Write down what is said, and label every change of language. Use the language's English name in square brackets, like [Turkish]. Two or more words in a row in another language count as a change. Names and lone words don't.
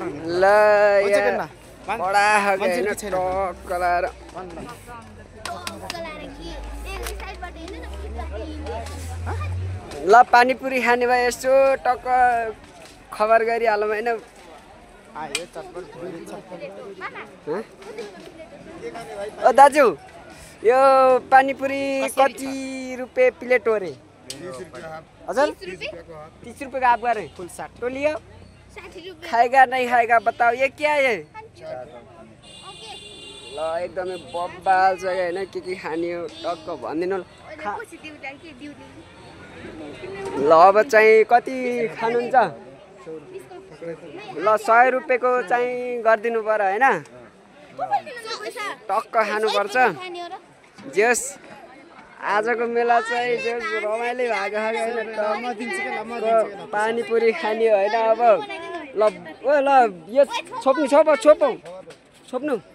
[Nepali] ल ल पानीपुरी खाने भए यसो टक्क खबर गरिहालौँ होइन ओ दाजु यो पानीपुरी कति रुपियाँ प्लेट हो रे हजुर [Hindi] 30 रुपये का आप गए फुल 60 टोलियो खाएगा नहीं खाएगा बताओ ये क्या है [Nepali] ल एकदमै बब्बाल छ होइन के खाने हो टक्क भनिदिनु ल अब चाहिँ कति खानुहुन्छ ल 100 रुपियाँको चाहिँ गरिदिनु पर्यो होइन टक्क खानुपर्छ जेस आजको मेला चाहिँ जेस रमाइलो भएको पानीपुरी खाने होइन अब ल ओ ल यो छोप्नु छोप्नु छोप्नु